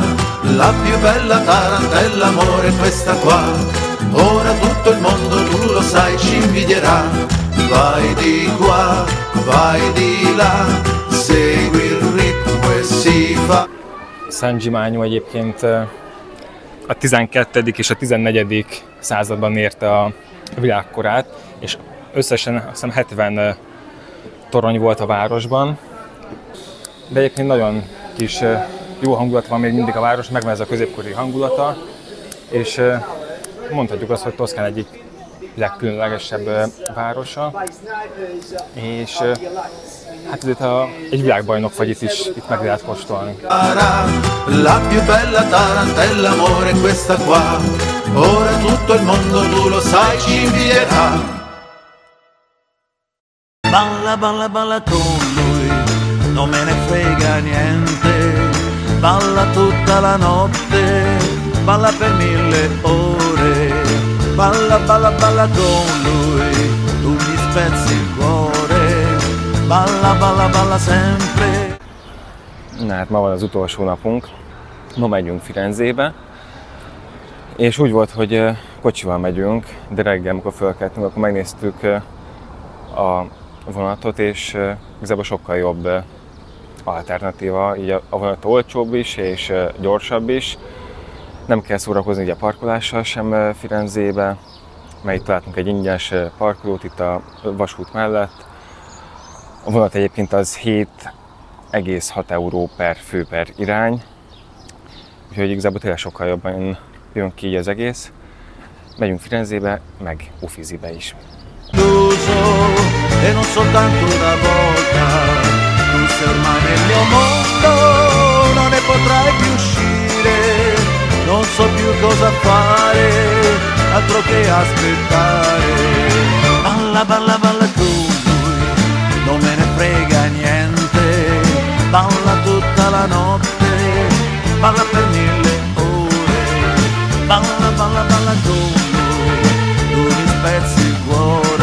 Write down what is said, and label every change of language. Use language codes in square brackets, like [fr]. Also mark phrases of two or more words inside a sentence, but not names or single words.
[it] La più bella tarantella amore è questa qua, ora tutto il mondo tu lo sai ci invidierà. Vai di qua, vai di là, segui il ritmo e si fa. [hu] Szent Zsimányú egyébként a 12. és a 14. században érte a világkorát, és összesen azt hiszem 70 torony volt a városban, de egyébként nagyon kis jó hangulat van még mindig a város, megvan ez a középkori hangulata, és mondhatjuk azt, hogy Toszkán egyik legkülönlegesebb városa, és hát itt egy világbajnok fagyit is itt meg lehet kóstolni. [it] La più bella tarantella amore è questa qua, ora tutto il mondo tu lo sai ci invidierà. Balla, balla, balla con lui, non me ne frega niente. Balla tutta la notte, balla per 1000 ore. Balla, balla, balla con lui, tu mi spezzi il cuore. Balla, balla, balla sempre. [hu] Na hát ma van az utolsó napunk, ma megyünk Firenzébe, és úgy volt, hogy kocsival megyünk, de reggel, amikor fölkeltünk, akkor megnéztük a vonatot, és igazából sokkal jobb alternatíva, így a vonat olcsóbb is, és gyorsabb is. Nem kell szórakozni ugye a parkolással sem Firenzébe, mert itt találtunk egy ingyenes parkolót itt a vasút mellett. A vonat egyébként az 7,6 euró per fő per irány, úgyhogy igazából tényleg sokkal jobban jön ki így az egész. Megyünk Firenzébe, meg Uffizibe is. [it] E non soltanto una volta, tu sei ormai nel mio mondo, non ne potrai più uscire, non so più cosa fare, altro che aspettare. Balla, balla, balla con lui, non me ne frega niente, balla tutta la notte, balla per 1000 ore, balla, balla, balla con lui, tu mi spezzi il cuore.